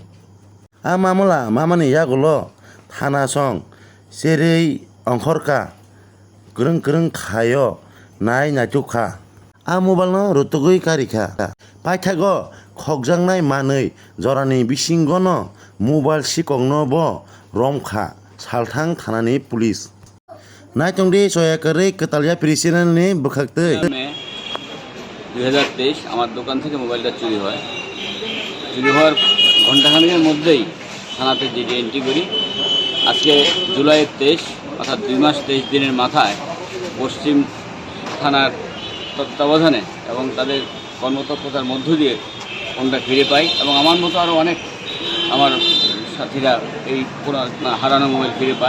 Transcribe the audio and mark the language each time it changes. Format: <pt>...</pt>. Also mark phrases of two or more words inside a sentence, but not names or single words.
<trp>A mamla mamani yagulo thana song serei ongkhorka krung khayo nai natukha. A mobile no rutugui karikha. Paithago khokjaknai manui jorani bisingono mobile sikokno bo romkha salthang thanani pulis. Naitongdi soyakarei Ketalia প্রেসিডেন্টনি বখাকতৈ</trp> <bn>2023 আমার দোকান থেকে মোবাইলটা চুরি হয়। চুরি হওয়ার ঘণ্টাখানেকের মধ্যেই থানাতে</bn> <en>GD entry</en> <bn>করি। আজকে জুলাইয়ের 23 অর্থাৎ 2 মাস 23 দিনের মাথায় পশ্চিম থানার তত্ত্বাবধানে এবং তাদের কর্মতৎপরতার মধ্য দিয়ে ফোনটা ফিরে পাই এবং আমার মতো আরও অনেক আমার সাথীরা এই হারানো মোবাইল ফিরে পায়।</bn>